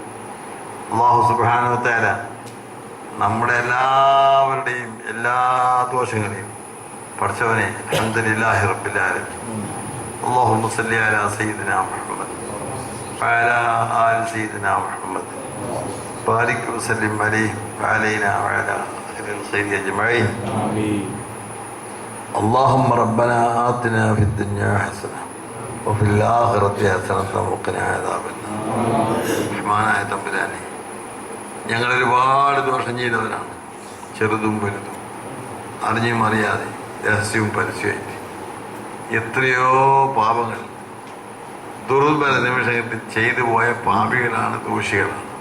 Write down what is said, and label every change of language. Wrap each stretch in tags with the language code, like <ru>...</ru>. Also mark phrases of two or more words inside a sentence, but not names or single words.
<ar>الله سبحانه وتعالى</ar> <ml>നമ്മുടെ എല്ലാവരുടെയും എല്ലാ ദോഷങ്ങളെയും പഠിച്ചവനെ</ml> <ar>الحمد لله رب العالمين. اللهم صل على سيدنا محمد وعلى آل سيدنا محمد بارك وسلم عليه وعلينا وعلى أهل الخير أجمعين. اللهم ربنا آتنا في الدنيا حسنة وفي الآخرة حسنة وقنا عذاب النار.</ar> <ml>റഹ്മാനായ തമ്പുരാനെ, ഞങ്ങൾ ഒരുപാട് ദോഷം ചെയ്തവരാണ്, ചെറുതും വലുതും, അറിഞ്ഞും അറിയാതെ, രഹസ്യവും പരസ്യമായിട്ട്. എത്രയോ പാപങ്ങൾ ദുർബല നിമിഷങ്ങളിൽ ചെയ്തു പോയ പാപികളാണ്, ദോഷികളാണ്.</ml>